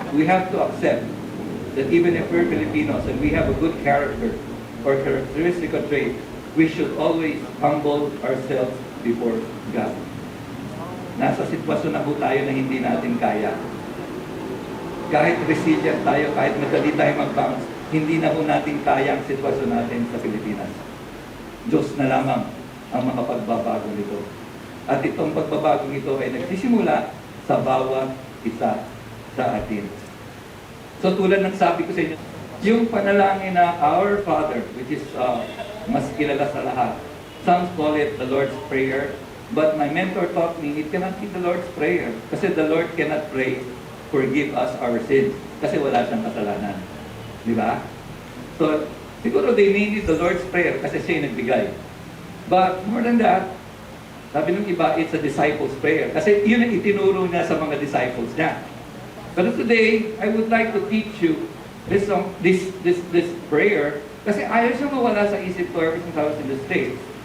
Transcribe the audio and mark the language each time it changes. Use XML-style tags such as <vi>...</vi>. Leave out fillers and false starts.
<en>We have to accept that even if we're Filipinos and we have a good character or characteristic or trait, we should always humble ourselves before God.</en> <tl>Nasa sitwasyon na po tayo na hindi natin kaya. Kahit resilient tayo, kahit madali tayo mag-bounce, hindi na po natin kaya ang sitwasyon natin sa Pilipinas. Diyos na lamang ang makapagbabago nito. At itong pagbabagong ito ay nagsisimula sa bawat isa sa atin. So tulad ng sabi ko sa inyo, yung panalangin na Our Father,</tl> <en>which is</en> <tl>mas kilala sa lahat.</tl> <en>Some call it the Lord's Prayer, but my mentor taught me it cannot be the Lord's Prayer.</en> <tl>Kasi</tl> <en>the Lord cannot pray, forgive us our sins.</en> <tl>Kasi wala siyang kasalanan. Di ba? So, siguro</tl> <en>they named it the Lord's Prayer</en> <tl>kasi siya yung nagbigay.</tl> <en>But more than that,</en> <tl>sabi ng iba,</tl> <en>it's a disciples' prayer.</en> <tl>Kasi yun ang itinuro niya sa mga disciples niya.</tl> <en>But today, I would like to teach you this prayer</en> <tl>kasi ayaw siya mawala sa isip ko</tl> <en>ever since I was in the States.</en>